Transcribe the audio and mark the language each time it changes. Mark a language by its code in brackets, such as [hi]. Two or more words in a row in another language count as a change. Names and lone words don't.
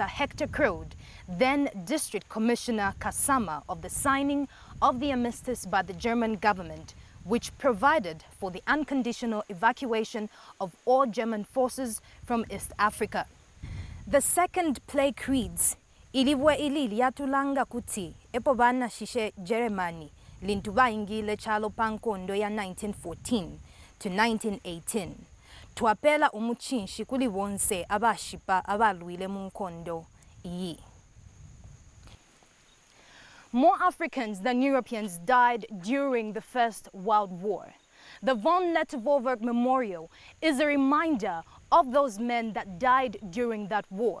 [en] Hector Crode, then District Commissioner Kasama, of the signing of the armistice by the German government, which provided for the unconditional evacuation of all German forces from East Africa." The second plaque reads, [bem] "Ilibwe ili liatulanga kuti epo bana shishe Jeremani lintuba ingile chalo pankondo ya 1914 to 1918. twapela umuchinshi kuli bonse abashipa abalwile mu nkondo iyi. [en] More Africans than Europeans died during the First World War. The Lettow-Vorbeck Memorial is a reminder of those men that died during that war.